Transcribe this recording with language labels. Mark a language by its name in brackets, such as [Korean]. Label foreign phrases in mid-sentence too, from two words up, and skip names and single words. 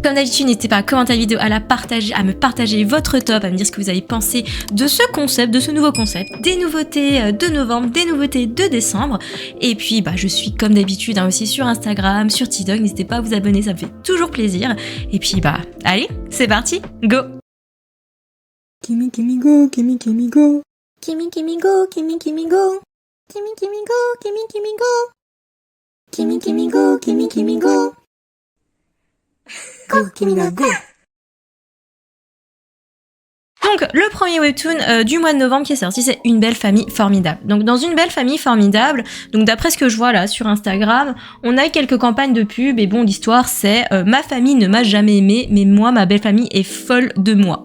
[French] Comme d'habitude, n'hésitez pas à commenter la vidéo, à la partager, à me partager votre top, à me dire ce que vous avez pensé de ce concept, de ce nouveau concept, des nouveautés de novembre, des nouveautés de décembre. Et puis je suis comme d'habitude aussi sur Instagram, sur TikTok, n'hésitez pas à vous abonner, ça me fait toujours plaisir. Et puis allez, c'est parti, go! Kimi Kimi go, Kimi Kimi go. Kimi Kimi go, Kimi Kimi go. Kimi Kimi go, Kimi Kimi go. Kimi Kimi go, Kimi Kimi go. Go, Kimina, go. Donc le premier webtoon du mois de novembre qui est sorti, c'est Une belle famille formidable. Donc dans Une belle famille formidable, donc d'après ce que je vois là sur Instagram, on a quelques campagnes de pub et bon, l'histoire c'est ma famille ne m'a jamais aimé, mais moi ma belle famille est folle de moi.